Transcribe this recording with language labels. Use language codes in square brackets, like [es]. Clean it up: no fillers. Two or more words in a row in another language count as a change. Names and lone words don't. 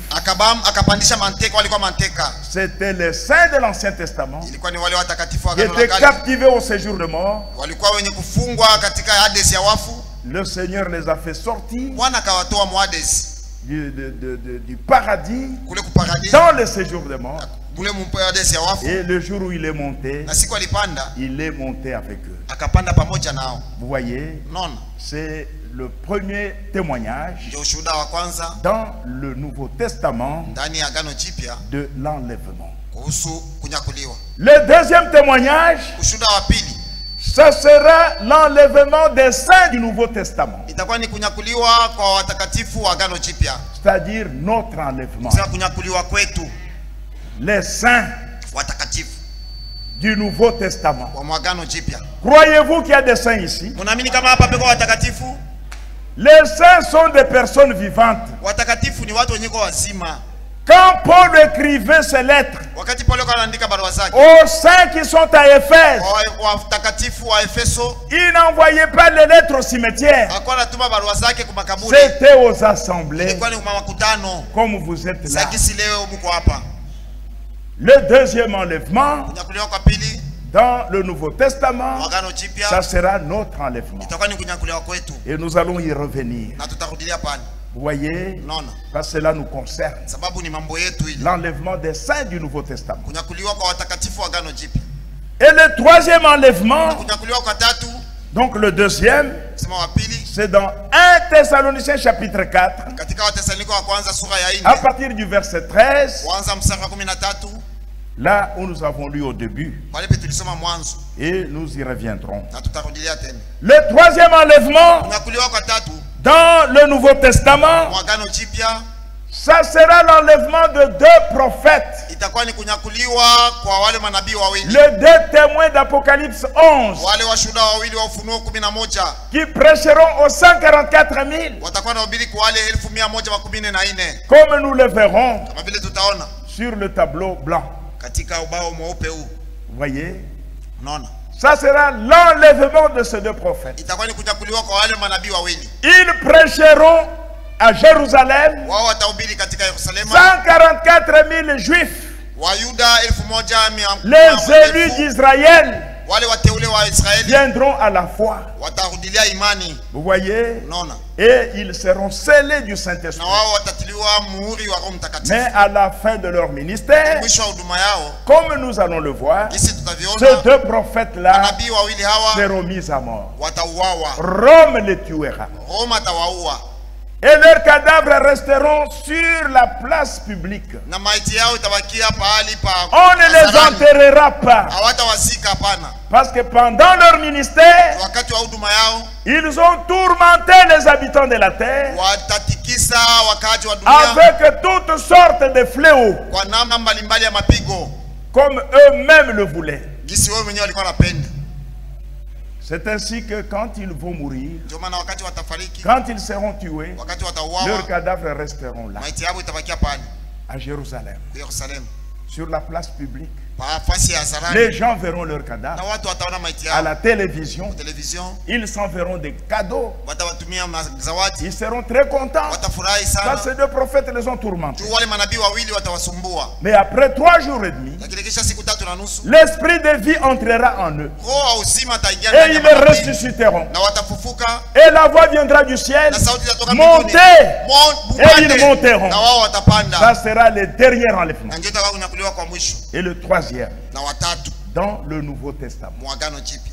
[sw] akapandisha manteka, walikuwa manteka. [fr] C'était les saints de l'Ancien Testament [sw] Ilikuwa ni wale watakatifu wa [fr] qui [sw] agano la [fr] étaient [sw] kale, [fr] captivés au séjour de mort. [sw] walikuwa wenye kufungwa katika Hades ya wafu. [fr] Le Seigneur les a fait sortir [sw] Bwana akawatoa Hades [fr] du paradis [sw] kule kuparadis [fr] dans le séjour de mort. [sw] mule mpayades ya wafu. [fr] Et le jour où il est monté, [sw] Na siku alipanda, [fr] il est monté avec eux. [sw] akapanda pamoja nao. [fr] Vous voyez, [sw] Unaona? [fr] c'est le premier témoignage [sw] Ndio ushuhuda wa kwanza [fr] dans le Nouveau Testament [sw] ndani ya Agano Jipya [fr] de l'enlèvement. [sw] kuhusu kunyakuliwa. [fr] Le deuxième témoignage, [sw] Ushuhuda wa pili [fr] ce sera l'enlèvement des saints du Nouveau Testament. [sw] itakuwa ni kunyakuliwa kwa watakatifu wa Agano Jipya. [fr] C'est-à-dire notre enlèvement. [sw] Sasa kunyakuliwa kwetu [fr] Les saints [sw] watakatifu [fr] du Nouveau Testament. [sw] wa Agano Jipya. [fr] Croyez-vous qu'il y a des saints ici? [sw] Mnaamini kama hapa peko watakatifu? [fr] Les saints sont des personnes vivantes. [sw] Watakatifu ni watu wenye wazima. [fr] Quand Paul écrivait ses lettres [sw] Wakati Paulo anaandika barua zake [fr] aux saints qui sont à Éphèse, [sw] watakatifu wa Efeso, [fr] il n'envoyait pas les lettres au cimetière. [sw] alikuwa anatuma barua zake kwa makaburi. [fr] C'était aux assemblées, [sw] Ilikuwa ni kwa makutano. [fr] comme vous êtes là. [sw] Sakisi leo mko hapa. [fr] Le deuxième enlèvement, [sw] Kunyakuliwa kwa pili [fr] dans le Nouveau Testament, [sw] Agano Jipya [fr] ça sera notre enlèvement. [sw] itakuwa ni kunyakuliwa kwetu [fr] Et nous allons y revenir. [sw] na tutarudilia pale. [fr] Vous voyez, [sw] Unaona? [fr] parce que cela nous concerne. [sw] Sababu ni mambo yetu ile. [fr] L'enlèvement des saints du Nouveau Testament. [sw] Kunyakuliwa kwa watakatifu wa Agano Jipya. [fr] Et le troisième enlèvement, [sw] Kunyakuliwa kwa tatu, [fr] donc le deuxième, [sw] sema wa pili [fr] c'est dans 1 Thessaloniciens chapitre 4, [sw] katika Wathesalonike wa kwanza sura ya [fr] à [sw] 4 [fr] partir du verset 13, [sw] kuanza mstari wa 13 [fr] là où nous avons lu au début, [sw] pale pe tulisoma mwanzo [fr] et nous y reviendrons. [sw] na tutarudilia tena. [fr] Le troisième enlèvement, [sw] Kunyakuliwa kwa tatu [fr] dans le Nouveau Testament, [sw] kwa Agano Jipya [fr] ça sera l'enlèvement de deux prophètes, [sw] itakuwa ni kunyakuliwa kwa wale manabii wawili, [fr] les deux témoins d'Apocalypse 11, [sw] wale washuhuda wawili wa Ufunuo 11 [fr] qui prêcheront aux 144 000, [sw] watakuwa na ubiri kwa wale 1114 [fr] comme nous le verrons [sw] kama vile tutaona [fr] sur le tableau blanc. [sw] katika ubao mweupe huu. [fr] Vous voyez, [sw] Unaona? [fr] ça sera l'enlèvement de ces deux prophètes. [sw] Itakuwa ni kunyakuliwa kwa wale manabii wawili. [fr] Ils prêcheront à Jérusalem [sw] Wao watahubiri katika Yerusalemu. [fr] 144 000 juifs, [sw] Wayuda 1100, [fr] les élus d'Israël [sw] wale wateule wa Israeli [fr] viendront à la foi. [sw] watarudilia imani. [fr] Vous voyez, [sw] Unaona? [fr] et ils seront scellés du [sw] Na [fr] Saint-Esprit. [sw] wao watatiliwa muhuri wa Roho Mtakatifu. [fr] Mais à la fin de leur ministère, [sw] Mwisho wa huduma yao, [fr] comme nous allons le voir, [sw] kisi [fr] ces [sw] tutaviona, [fr] deux prophètes-là [sw] manabii wawili hawa [fr] seront mis à mort. [sw] watauawa. [fr] Rome les tuera. [sw] Roma atawaua [fr] Et leurs cadavres resteront sur la place publique. [sw] na maiti yao itabakia pahali pa [fr] On ne les [sw] hadharani. [fr] enterrera pas. [sw] Hawatawasika, hapana. [fr] Parce que pendant leur ministère, [sw] Wakati wa huduma yao [fr] ils ont tourmenté les habitants de la terre [sw] watatikisa wakaaji wa dunia [fr] avec toutes sortes de fléaux, [sw] kwa namna mbalimbali ya mapigo, [fr] comme eux-mêmes le voulaient. [sw] gisi wao wenyewe walikuwa wanapenda. [fr] C'est ainsi que quand ils vont mourir, [sw] Ndio maana wakati watafariki, [fr] quand ils seront tués, [sw] wakati [fr] leurs [sw] watauawa, [fr] cadavres resteront là, [sw] maiti yao itabakia pale [fr] à Jérusalem, [sw] Yerusalemu, [fr] sur la place publique. [sw] nafasi ya hadharani, [fr] Les gens verront leurs [sw] na [fr] cadavres [sw] watu wataona maiti [fr] à [sw] yao [fr] la télévision. [sw] television, [fr] Ils s'enverront des cadeaux. [sw] watawatumia zawadi, [fr] Ils seront très contents. [sw] watafurahi [fr] Ça, [sw] sana. [fr] ces deux prophètes les ont tourmentés. [sw] Tu wale manabii wawili watawasumbua, [fr] Mais après 3 jours et demi, [sw] lakini kisha siku 3 na nusu [fr] l'esprit de vie entrera en eux. [sw] roho wa uzima ataingia [fr] Et [sw] ndani [fr] ils [sw] ya manabii [fr] ressusciteront. [sw] na watafufuka, [fr] Et la voix viendra du ciel. [sw] na sauti itatoka mbinguni, [fr] Montez. Et [sw] Mupande, [fr] ils monteront. [sw] na wao watapanda, [fr] Ça sera le dernier enlèvement. [sw] na ndio itakuwa kunyakuliwa kwa mwisho. [fr] Et le troisième, [sw] Na watatu [fr] dans le Nouveau Testament, [sw] muagano jipya,